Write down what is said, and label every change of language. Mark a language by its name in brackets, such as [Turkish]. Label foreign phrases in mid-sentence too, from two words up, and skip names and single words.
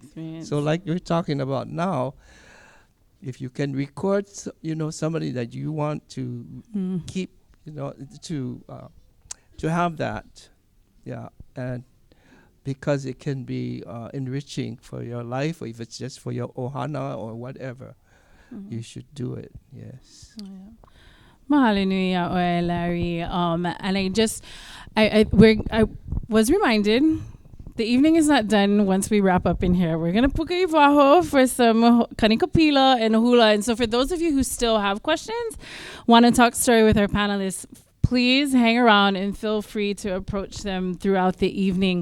[English] So like you're talking about now, if you can record, somebody that you want to keep, to have that, and because it can be enriching for your life, or if it's just for your ohana or whatever, you should do it. Yes. [Hawaiian] Mahalo nui a oe, Larry. [English] And I was reminded the evening is not done once we wrap up in here. We're going to [Hawaiian] puka iwaho [English] for some kanikapila and hula. And so for those of you who still have questions, want to talk story with our panelists, please hang around and feel free to approach them throughout the evening.